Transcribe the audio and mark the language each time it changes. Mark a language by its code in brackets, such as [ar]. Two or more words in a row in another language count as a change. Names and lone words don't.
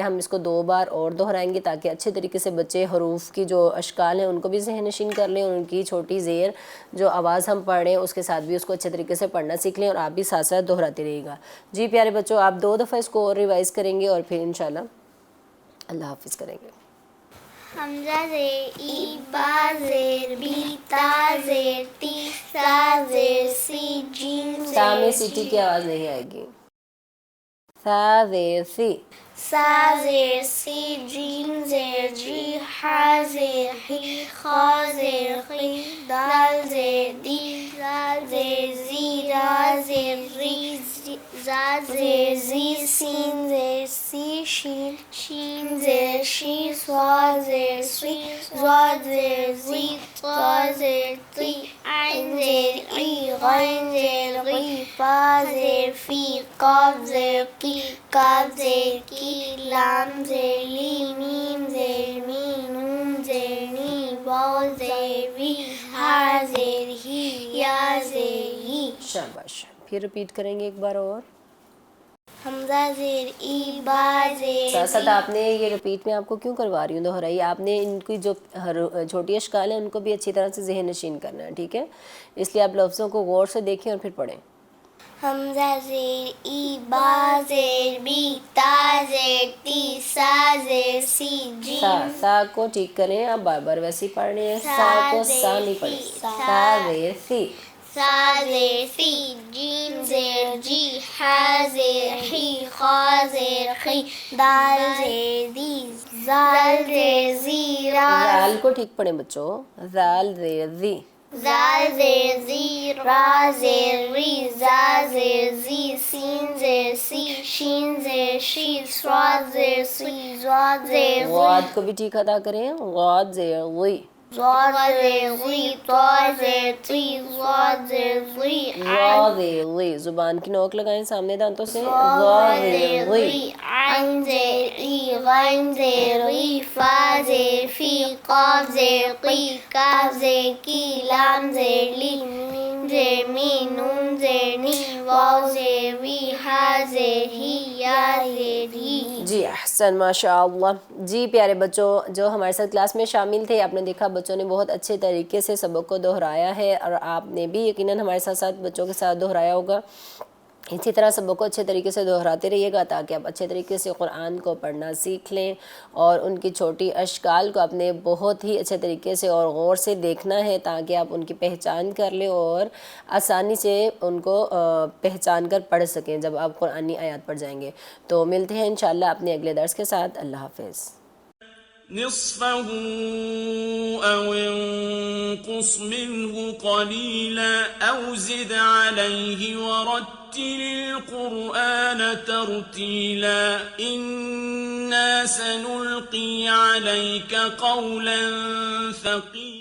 [ur] ہم اس کو 2 بار اور دہرائیں گے تاکہ اچھے طریقے سے بچے حروف کی جو اشکال ہیں ان کو بھی ذہن نشین کر لیں، اور ان کی چھوٹی زیر جو آواز ہم پڑھ رہے ہیں اس کے ساتھ بھی اس کو اچھے طریقے سے پڑھنا سیکھ لیں، اور آپ بھی ساتھ ساتھ دہراتے رہیے گا. جی پیارے بچوں، آپ 2 دفعہ اس کو اور ریوائز کریں گے اور پھر انشاءاللہ اللہ حافظ کریں گے. حمزہ زیر ای با زیر بی تا زیر تی سا زیر سی جیم تا میں زیر سیٹی کی آواز نہیں آئے گی. سا زیر سی سا زیر سی جیم زیر جی ہا زیر ہی خا زیر خی دال زیر دی زال زیر زی را زیر ری زا زیر زی سین زیر سی شین شین زیر شی سوا زیر سی زاد زیر زی طا زیر تی عین زیر ای غین زیر غی فا زیر فی قاف زیر کی کاف زیر کی لام زیر لی میم زیر می نون زیر نی واو زیر وی ہا زیر ہی یا زیر ہی. شاباش. پھر ریپیٹ کریں گے ایک بار اور. حمزہ زیر ای با زیر ساتھ ساتھ آپ نے یہ ریپیٹ میں آپ کو کیوں کروا رہی ہوں دہرائی، آپ نے ان کی جو چھوٹی اشکال ہیں ان کو بھی اچھی طرح سے ذہن نشین کرنا ہے، ٹھیک ہے؟ اس لیے آپ لفظوں کو غور سے دیکھیں اور پھر پڑھیں. حمزہ زیر ای با زیر بی تا زیر تی سا زیر سی جیم سا کو ٹھیک کریں، آپ بار بار ویسے ہی پڑھ رہے ہیں. سا کو سا نہیں پڑھیں. سا زیر سی سا زیر سی جیم زیر جی ہا زیر ہی خا زیر خی دال زیر دی زال زیر زی را زال کو ٹھیک پڑھیں بچوں. زال زیر زی زال زیر زی را زیر ری زا زیر زی سین زیر سی شین زیر شی سواد زیر سی زاد زیر غاد کو بھی ٹھیک ادا کریں. غاد زیر غی زاد زیر غی طا زیر تی زاد زیر غی غا زیر غی. زبان کی نوک لگائیں سامنے دانتوں سے. غا زیر غی عین زیر ای غین زیر غی فا زیر فی قاف زیر قی کاف زیر کی لام زیر لی میم زیر می نون زیر نی واو زیر وی ہا زیر ہی یا زیر ہی. جی احسن ماشاء اللہ. جی پیارے بچوں جو ہمارے ساتھ کلاس میں شامل تھے، آپ نے دیکھا بچوں نے بہت اچھے طریقے سے سبق کو دہرایا ہے، اور آپ نے بھی یقیناً ہمارے ساتھ ساتھ بچوں کے ساتھ دہرایا ہوگا. اسی طرح سبق کو اچھے طریقے سے دہراتے رہیے گا تاکہ آپ اچھے طریقے سے قرآن کو پڑھنا سیکھ لیں، اور ان کی چھوٹی اشکال کو آپ نے بہت ہی اچھے طریقے سے اور غور سے دیکھنا ہے تاکہ آپ ان کی پہچان کر لیں اور آسانی سے ان کو پہچان کر پڑھ سکیں جب آپ قرآنی آیات پڑھ جائیں گے. تو ملتے ہیں انشاءاللہ اپنے اگلے درس کے ساتھ. اللہ حافظ. [ar] نصفه أو انقص منه قليلا أو زد عليه ورتل القرآن ترتيلا إنا سنلقي عليك قولا ثقيلا